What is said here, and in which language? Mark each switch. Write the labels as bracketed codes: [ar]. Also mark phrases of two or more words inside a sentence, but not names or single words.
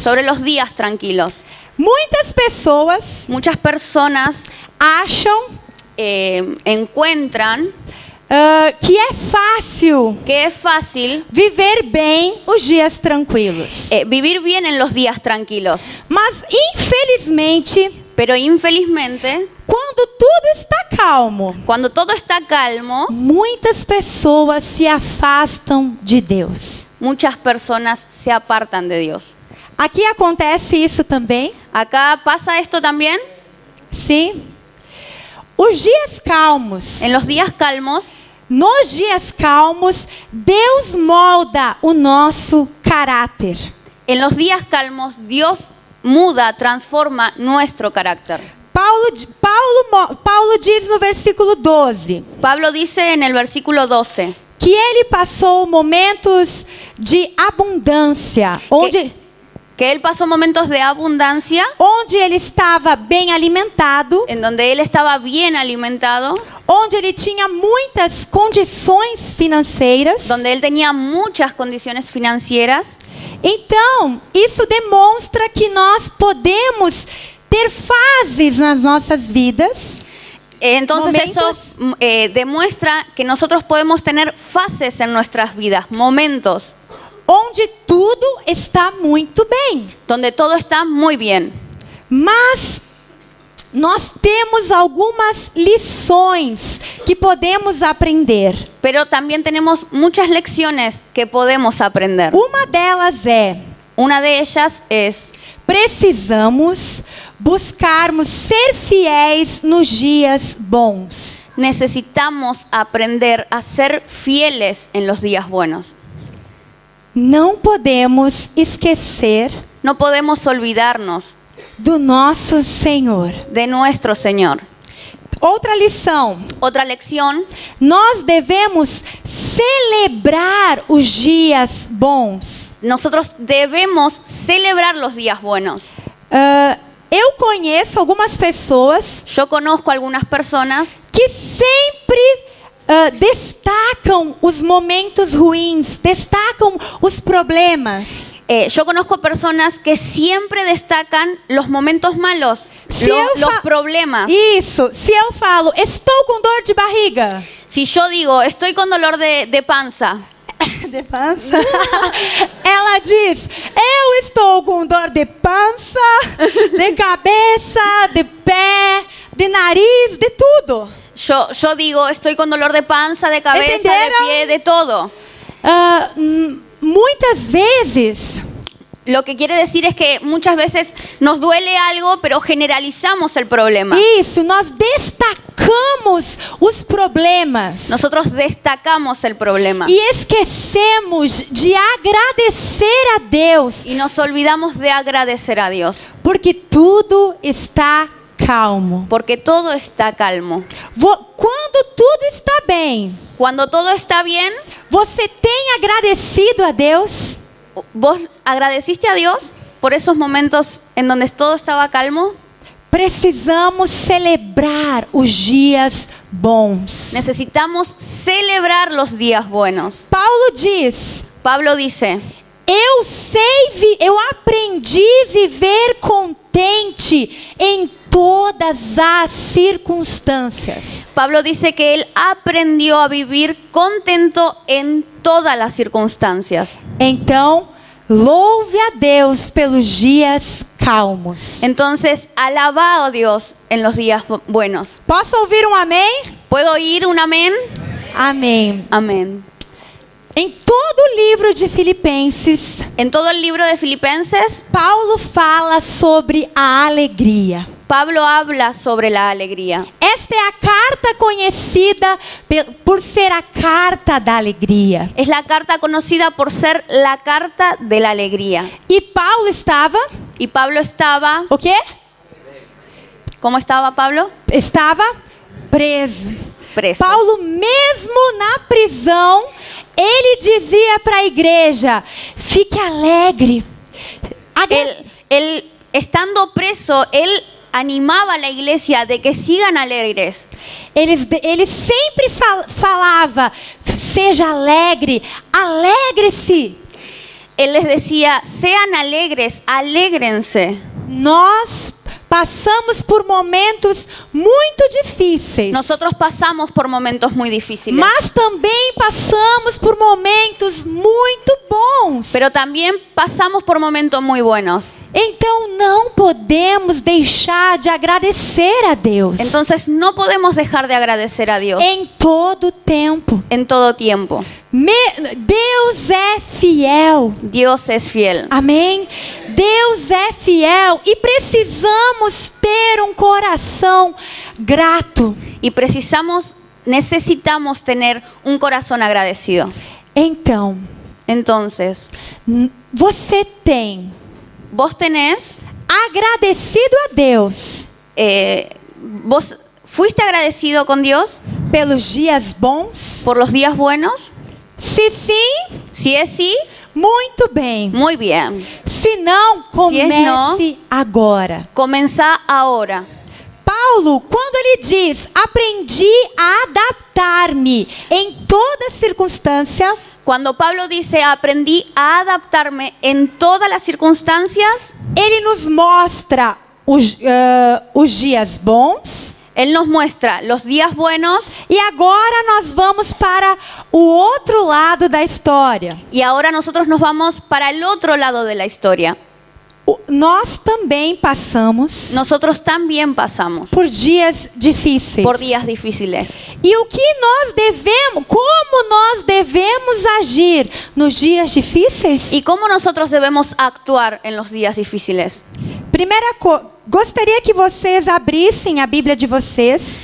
[es] sobre los días tranquilos. [pt] Muitas pessoas [es] Muchas personas [pt] acham [es] encuentran [pt] que é fácil [es] que es fácil [pt] viver bem os dias tranquilos. [es] vivir bien en los días tranquilos. [pt] Mas, infelizmente, [es] Pero infelizmente, [pt] quando tudo está calmo, [es] cuando todo está calmo, [pt] muitas pessoas se afastam de Deus. [es] muchas personas se apartan de Dios. [pt] Aqui acontece isso também. [es] Acá pasa esto también. [pt] Sim. Os dias calmos. [es] En los días calmos, [pt] Nos dias calmos, Deus molda o nosso caráter. [es] en los días calmos, Dios muda, transforma nuestro carácter. [pt] Paulo diz no versículo 12 [es] Pablo dice en el versículo 12 [pt] que ele passou momentos de abundância, [es] que él pasó momentos de abundancia, [pt] onde ele estava bem alimentado, [es] en donde él estaba bien alimentado, [pt] onde ele tinha muitas condições financeiras. [es] donde él tenía muchas condiciones financieras. [pt] Então, isso demonstra que nós podemos ter fases nas nossas vidas. [es] Entonces [pt] Momentos. [es] eso demuestra que nosotros podemos tener fases en nuestras vidas, momentos [pt] Onde tudo está muito bem. [es] donde todo está muy bien. [pt] Mas nós temos algumas lições que podemos aprender. [es] Pero también tenemos muchas lecciones que podemos aprender. [pt] Uma delas é: [es] Una de ellas es: [pt] precisamos buscarmos ser fiéis nos dias bons. [es] necesitamos aprender a ser fieles en los días buenos. [pt] Não podemos esquecer [es] No podemos olvidarnos [pt] do nosso Senhor. [es] de nuestro Señor. [pt] Outra lição: [es] Otra lección: [pt] nós devemos celebrar os dias bons. [es] nosotros debemos celebrar los días buenos. [pt] Eu conheço algumas pessoas [es] Yo conozco algunas personas [pt] que sempre destacam os momentos ruins, destacam os problemas. [es] yo conozco personas que siempre destacan los momentos malos, [pt] Si eu [es] los fa- problemas. [pt] Isso, se eu falo, estou com dor de barriga. [es] Si yo digo, estoy con dolor de panza, [pt] De pança? Ela diz, eu estou com dor de pança, de cabeça, de pé, de nariz, de tudo. [es] yo digo, estoy con dolor de panza, de cabeza, ¿Entendieron? de pie, de todo. [pt] Muitas vezes, [es] Lo que quiere decir es que muchas veces nos duele algo, pero generalizamos el problema. [pt] isso, nós destacamos os problemas. [es] Nosotros destacamos el problema [pt] E esquecemos de agradecer a Deus, [es] y nos olvidamos de agradecer a Dios, [pt] porque tudo está calmo. [es] porque todo está calmo. [pt] Quando tudo está bem, [es] Cuando todo está bien, [pt] você tem agradecido a Deus? [es] ¿vos agradeciste a Dios por esos momentos en donde todo estaba calmo? [pt] Precisamos celebrar os dias bons. [es] Necesitamos celebrar los días buenos. [pt] Paulo diz: [es] Pablo dice: [pt] eu aprendi a viver contente em todas as circunstâncias. [es] Pablo dice que él aprendió a vivir contento en todas las circunstancias. [pt] Então, louve a Deus pelos dias calmos. [es] Entonces, alaba a Dios en los días buenos. [pt] Posso ouvir um amém? [es] ¿Puedo oír un amén? [pt] Amém. [es] Amén. [pt] Em todo o livro de Filipenses, [es] En todo el libro de Filipenses, [pt] Paulo fala sobre a alegria. [es] Pablo habla sobre la alegría. [pt] Esta é a carta conhecida por ser a carta da alegria. [es] Es la carta conocida por ser la carta de la alegría. [pt] E Paulo estava, [es] Y Pablo estaba, [pt] o quê? [es] ¿cómo estaba Pablo? [pt] Estava preso. [es] Preso. [pt] Paulo, mesmo na prisão, ele dizia para a igreja: fique alegre. [es] Él, estando preso, él animaba a la iglesia de que sigan alegres. [pt] Ele sempre falava: seja alegre, alegre-se. [es] Él les decía, sean alegres, alégrense. [pt] Nós passamos por momentos muito difíceis. [es] Nosotros pasamos por momentos muy difíciles, [pt] Mas também passamos por momentos muito bons. [es] pero también pasamos por momentos muy buenos. [pt] Então não podemos deixar de agradecer a Deus [es] Entonces no podemos dejar de agradecer a Dios [pt] em todo tempo. [es] en todo tiempo. [pt] Deus é fiel. [es] Dios es fiel. [pt] Amém? Deus é fiel e precisamos ter um coração grato. [es] Y necesitamos tener un corazón agradecido. [pt] Então, [es] Entonces, [pt] você tem [es] vos tenés, [pt] agradecido a Deus [es] vos fuiste agradecido con Dios [pt] pelos dias bons? [es] por los días buenos. [pt] Se sim, [es] Si es sí, [pt] muito bem. [es] muy bien. [pt] Se não, Se é não, comece agora. [es] Comenzá ahora. [pt] Paulo, quando ele diz, aprendi a adaptar-me em toda circunstância, [es] Cuando Pablo dice, aprendí a adaptarme en todas las circunstancias, [pt] ele nos mostra os dias bons. [es] Él nos muestra los días buenos [pt] E agora nós vamos para o outro lado da história. [es] y ahora nosotros nos vamos para el otro lado de la historia. [pt] Nós também passamos [es] Nosotros también pasamos [pt] por dias difíceis. [es] por días difíciles. [pt] E o que nós devemos, como nós devemos agir nos dias difíceis? [es] ¿Y cómo nosotros debemos actuar en los días difíciles? [pt] Gostaria que vocês abrissem a Bíblia de vocês